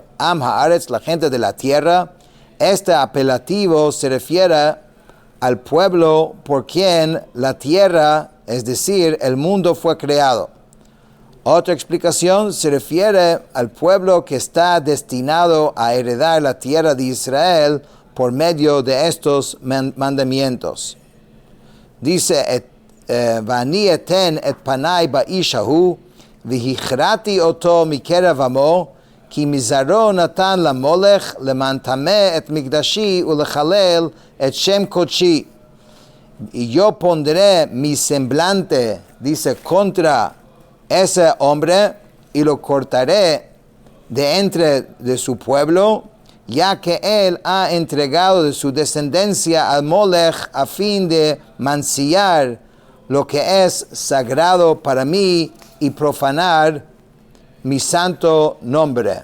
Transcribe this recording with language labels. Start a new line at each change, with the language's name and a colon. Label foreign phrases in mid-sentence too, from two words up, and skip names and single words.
Hebrew: עם הארץ,
Spanish: la gente de la tierra. Este apelativo se refiere al pueblo por quien la tierra, es decir, el mundo fue creado. Otra explicación se refiere al pueblo que está destinado a heredar la tierra de Israel por medio de estos mandamientos. Dice,
Hebrew: ואני אתן את פני באיש ההוא, והכרתי אתו מקרב עמו, כי מזרעו נתן למולך למען טמא את מקדשי ולחלל את שם קודשי.
Spanish: Y yo pondré mi semblante, dice, contra ese hombre y lo cortaré de entre de su pueblo, ya que él ha entregado de su descendencia al Molech a fin de mancillar lo que es sagrado para mí y profanar mi santo nombre.